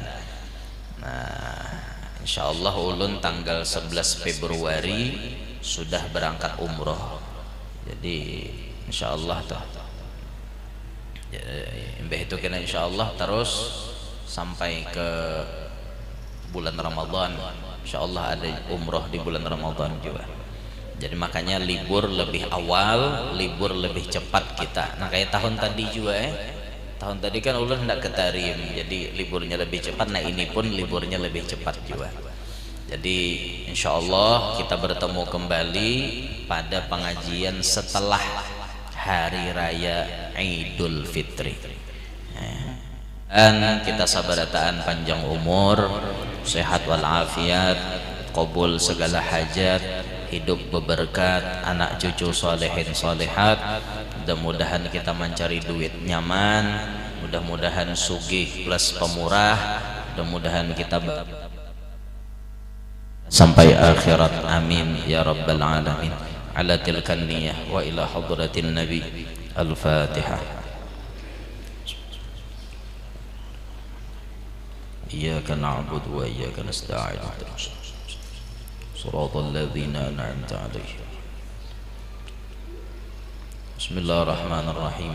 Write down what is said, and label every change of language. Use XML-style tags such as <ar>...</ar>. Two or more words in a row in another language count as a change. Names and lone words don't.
<id>Nah, insyaallah ulun tanggal 11 Februari sudah berangkat umroh. Jadi insyaallah tuh. Itu kena insyaallah terus sampai ke bulan Ramadan. Insyaallah ada umroh di bulan Ramadan juga. Jadi makanya libur lebih awal, libur lebih cepat kita. Nah kayak tahun tadi juga tahun tadi kan ulun hendak ke Tarim, jadi liburnya lebih cepat. Nah ini pun liburnya lebih cepat juga. Jadi insya Allah kita bertemu kembali pada pengajian setelah hari raya Idul Fitri. Dan kita sabarataan panjang umur, sehat walafiat, qabul segala hajat, hidup berberkat, anak cucu solehin solehat. Mudah-mudahan kita mencari duit nyaman, mudah-mudahan sugih plus pemurah, mudah-mudahan kita sampai akhirat,</id> <ar>آمين يا رب العالمين. على تلك النية وإلى حضرة النبي. الفاتحة. إياك نعبد وإياك نستعين. صراط الذين أنعمت عليهم. بسم الله الرحمن الرحيم.</ar>